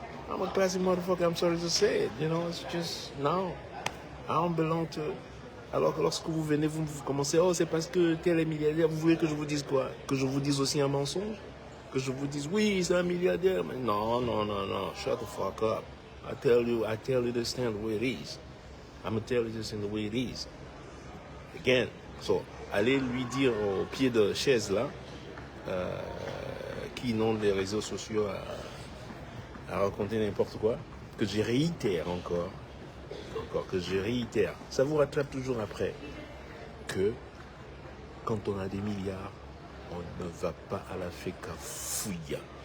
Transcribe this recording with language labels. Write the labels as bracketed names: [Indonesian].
[English] I'm a classy motherfucker, I'm sorry to say it. You know, it's just, no. I don't belong to... [French] Alors que lorsque vous venez, vous commencez, oh, c'est parce que tel est milliardaire, vous voulez que je vous dise quoi? Que je vous dise aussi un mensonge? Que je vous dise, oui, c'est un milliardaire. Mais non. [English] Shut the fuck up. I tell you this thing the way it is. I'm going to tell you this thing the way it is. Again. [French] So, allez lui dire au pied de chaise, là, qui inonde les réseaux sociaux à raconter n'importe quoi, que je réitère encore, que je réitère. Ça vous rattrape toujours après. Que, quand on a des milliards, on ne va pas à la féca fouilla.